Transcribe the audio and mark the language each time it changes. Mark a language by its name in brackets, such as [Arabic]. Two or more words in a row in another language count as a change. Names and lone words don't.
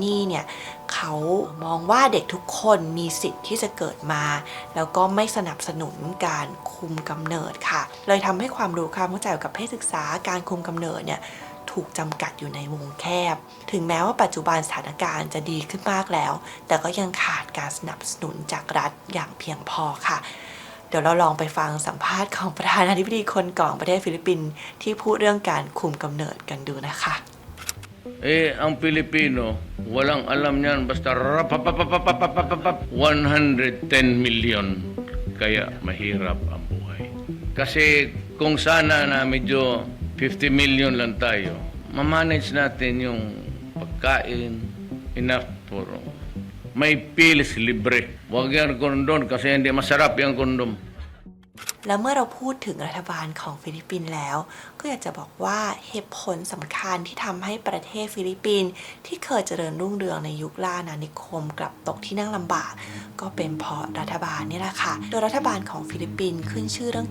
[Thai] นี่เนี่ยเขามองว่าเด็กทุกคนมีสิทธิ์ที่จะเกิดมาแล้วก็ไม่สนับสนุนการคุมกำเนิดค่ะเลยทำให้ความรู้ความเข้าใจเกี่ยวกับเพศศึกษาการคุมกำเนิดเนี่ยถูกจำกัดอยู่ในวงแคบถึงแม้ว่าปัจจุบันสถานการณ์จะดีขึ้นมากแล้วแต่ก็ยังขาดการสนับสนุนจากรัฐอย่างเพียงพอค่ะเดี๋ยวเราลองไปฟังสัมภาษณ์ของประธานาธิบดีคนก่อนประเทศฟิลิปปินส์ที่พูดเรื่องการคุมกำเนิดกันดูนะคะ [Filipino] Ang Pilipino, walang alam niyan, basta 110 million. Kaya mahirap ang buhay. Kasi kung sana na medyo 50 million lang tayo, mamanage natin yung pagkain, [English] enough for [Filipino] may pills libre. Huwag yan kondom kasi hindi masarap yung kondom. [Thai] และเมื่อเราพูดถึงรัฐบาลของฟิลิปปินส์แล้วก็อยากจะบอกว่าเหตุผลสำคัญที่ทำให้ประเทศฟิลิปปินส์ที่เคยเจริญรุ่งเรืองในยุคล่าอาณานิคมกลับตกที่นั่งลำบากก็เป็นเพราะรัฐบาลนี่แหละค่ะโดยรัฐบาลของฟิลิปปินส์ขึ้นชื่อเรื่อง